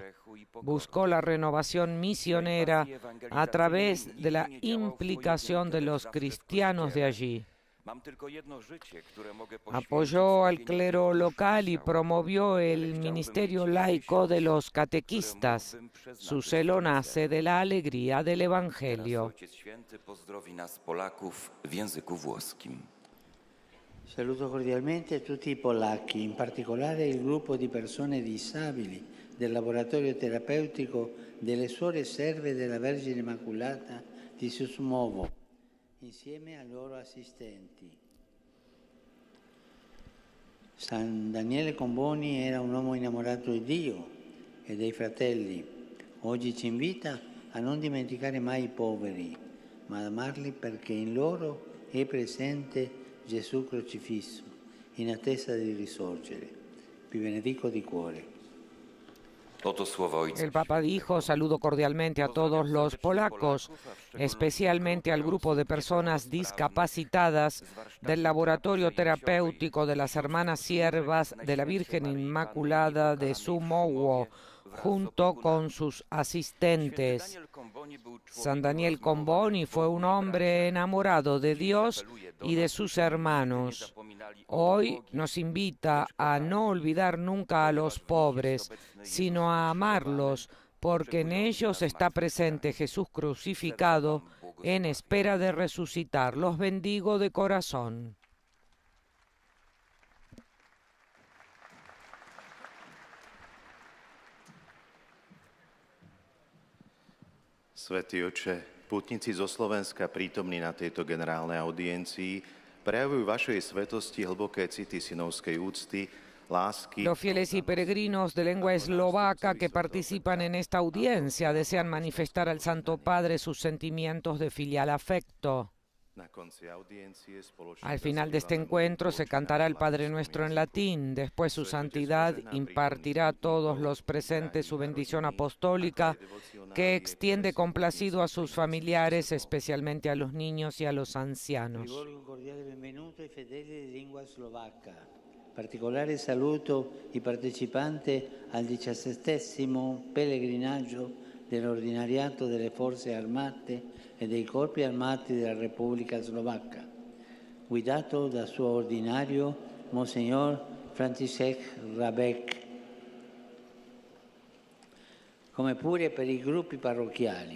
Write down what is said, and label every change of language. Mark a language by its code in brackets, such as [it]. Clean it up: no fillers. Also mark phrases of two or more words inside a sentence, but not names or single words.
[es] Buscó la renovación misionera a través de la implicación de los cristianos de allí. Apoyó al clero local y promovió el ministerio laico de los catequistas. Su celo nace de la alegría del Evangelio. [it] Saluto cordialmente a tutti i polacchi, in particolare il gruppo di persone disabili del laboratorio terapeutico delle Suore Serve della Vergine Immacolata di Susmovo, insieme ai loro assistenti. San Daniele Comboni era un uomo innamorato di Dio e dei fratelli. Oggi ci invita a non dimenticare mai i poveri, ma ad amarli perché in loro è presente Gesù crocifisso, in attesa di risorgere. Vi benedico di cuore. [es] El Papa dijo: saludo cordialmente a todos los polacos, especialmente al grupo de personas discapacitadas del laboratorio terapéutico de las Hermanas Siervas de la Virgen Inmaculada de Sumowo, junto con sus asistentes. San Daniel Comboni fue un hombre enamorado de Dios y de sus hermanos. Hoy nos invita a no olvidar nunca a los pobres, sino a amarlos, porque en ellos está presente Jesús crucificado en espera de resucitar. Los bendigo de corazón. [sk] Svätý Otče, pútnici zo Slovenska prítomní na tejto generálnej audiencii prejavujú vašej svetosti hlboké city synovskej úcty, lásky. [es] Los fieles y peregrinos de lengua eslovaca que participan en esta audiencia desean manifestar al Santo Padre sus sentimientos de filial afecto. Al final de este encuentro se cantará el Padre Nuestro en latín. Después su santidad impartirá a todos los presentes su bendición apostólica, que extiende complacido a sus familiares, especialmente a los niños y a los ancianos. [it] Particolare saluto i partecipanti al 17° pellegrinaggio dell'ordinariato delle forze armate e dei corpi armati della Repubblica Slovacca, guidato dal suo ordinario Monsignor František Rabek, come pure per i gruppi parrocchiali.